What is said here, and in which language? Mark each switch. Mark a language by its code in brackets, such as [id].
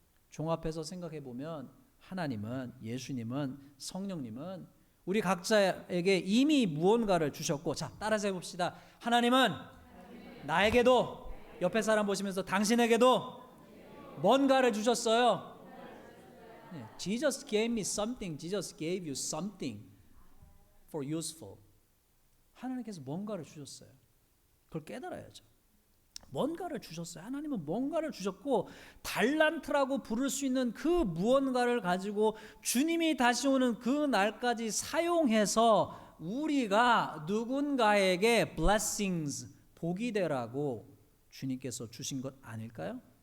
[ko] 종합해서 생각해 보면 하나님은, 예수님은, 성령님은 우리 각자에게 이미 무언가를 주셨고, 자 따라서 해봅시다. 하나님은 나에게도, 옆에 사람 보시면서 당신에게도 뭔가를 주셨어요. [en] Jesus gave me something. Jesus gave you something for useful. [ko] 하나님께서 뭔가를 주셨어요. 그걸 깨달아야죠. 뭔가를 주셨어요. 하나님은 뭔가를 주셨고 달란트라고 부를 수 있는 그 무언가를 가지고 주님이 다시 오는 그 날까지 사용해서 우리가 누군가에게 blessings, 복이 되라고 주님께서 주신 것 아닐까요?